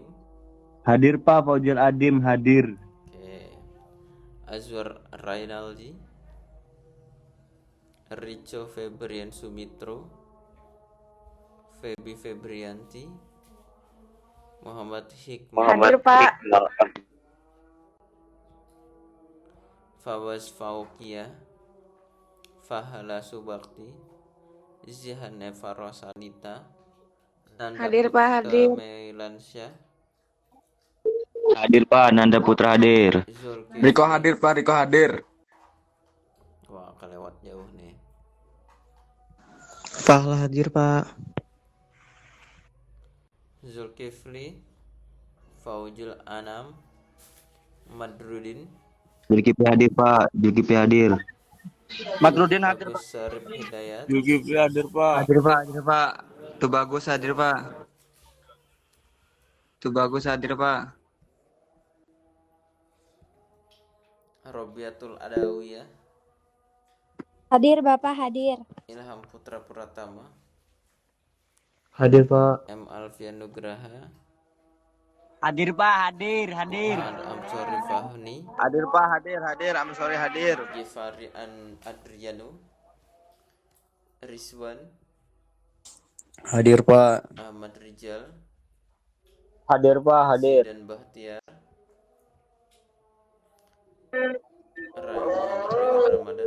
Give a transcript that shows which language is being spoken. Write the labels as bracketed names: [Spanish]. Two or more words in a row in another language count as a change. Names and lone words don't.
[Indonesian] Hadir Pak, Fauzil Adim hadir. Oke. Azwar Rainaldi, Rico Febrian Sumitro, Febi Febrianti, Muhammad Hikmah, Hadir Pak. Fawaz Faukia, Fahala Subakti, Zihan Eva Rosalita, Nanda Hadir, Pak, Putra hadir. Meilansyah, Hadir Pak, Nanda Putra hadir. Zulkifli. Riko hadir Pak, Riko hadir. Wah, kelewat jauh nih. Fahla hadir Pak. Zulkifli, Faujul Anam, Madrudin, Zulkifli hadir Pak, Zulkifli hadir. Madrudin hadir Pak. Bagus Sarip Hidayat, Zulkifli hadir Pak. Hadir Pak, hadir Pak. Tuh bagus hadir Pak. Tuh bagus hadir Pak. Robiatul Adawiyah, Hadir Bapak, hadir. Ilham Putra Pratama, Hadir Pak. M. Alfian Nugraha, Hadir Pak, hadir. Amsori Fahni, Hadir Pak, hadir. [English] I'm sorry [Indonesian] hadir. Gifari Adriano, Rizwan, Hadir Pak. Ahmad Rijal, Hadir Pak, hadir. dan Bahtiar, Muhammad Ramadan,